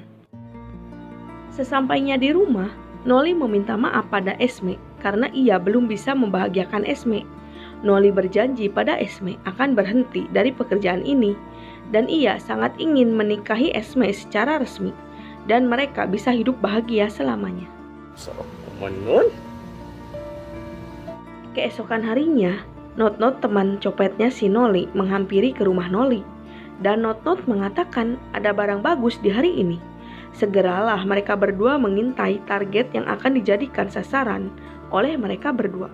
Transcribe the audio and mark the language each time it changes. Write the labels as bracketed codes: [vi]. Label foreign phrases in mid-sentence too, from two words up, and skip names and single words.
[id] Sesampainya di rumah, Noli meminta maaf pada Esme karena ia belum bisa membahagiakan Esme. Noli berjanji pada Esme akan berhenti dari pekerjaan ini dan ia sangat ingin menikahi Esme secara resmi dan mereka bisa hidup bahagia selamanya. [tl] Sarap naman nun. [id] Keesokan harinya, Not-Not teman copetnya si Noli menghampiri ke rumah Noli dan Not-Not mengatakan ada barang bagus di hari ini. Segeralah mereka berdua mengintai target yang akan dijadikan sasaran oleh mereka berdua.